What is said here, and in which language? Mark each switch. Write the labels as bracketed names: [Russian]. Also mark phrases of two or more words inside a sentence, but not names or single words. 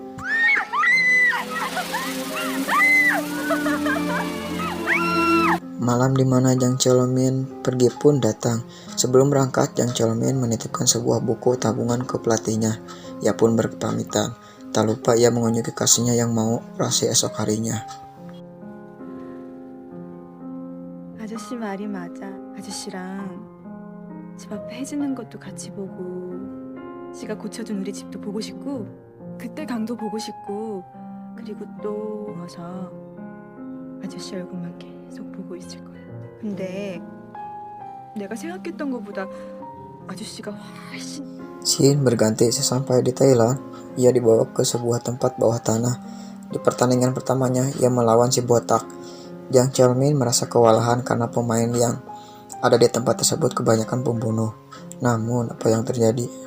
[Indonesian] Malam di mana Jang Cheolmin pergi pun datang. Sebelum berangkat, Jang Cheolmin menitipkan sebuah buku tabungan ke pelatihnya. Ia pun berpamitan. Tak lupa ia mengunjungi kekasihnya yang mau operasi esok harinya. [Korean] 아저씨 말이 맞아. 아저씨랑 집 앞에 해지는 것도 같이 보고, 씨가 고쳐준 우리 집도 보고 싶고, 그때 강도 보고 싶고, 그리고 또 와서 아저씨 얼굴만 계속 보고 있을 거야. 근데 내가 생각했던 것보다 아저씨가 훨씬. [Indonesian] Scene berganti. Sesampai di Thailand, ia dibawa ke sebuah tempat bawah tanah. Di pertandingan pertamanya, ia melawan si botak. Jang Cheolmin merasa kewalahan karena pemain yang ada di tempat tersebut kebanyakan pembunuh. Namun, apa yang terjadi?